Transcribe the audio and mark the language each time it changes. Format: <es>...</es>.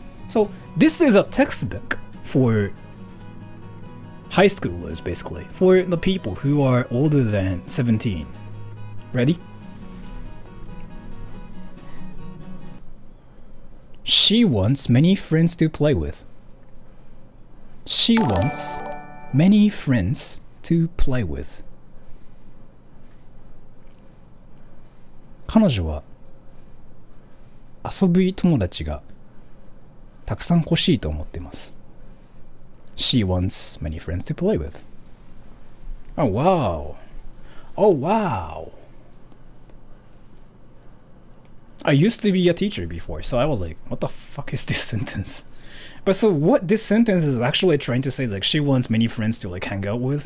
<en>So this is a textbook for high schoolers, basically, for the people who are older than 17. Ready? She wants many friends to play with. She wants many friends to play with.</en> <ja>彼女は遊び友達がたくさん欲しいと思っています。</ja> <en>She wants many friends to play with. Oh wow. Oh wow. I used to be a teacher before, so I was like, what the fuck is this sentence? But so what this sentence is actually trying to say is like she wants many friends to like hang out with.</en>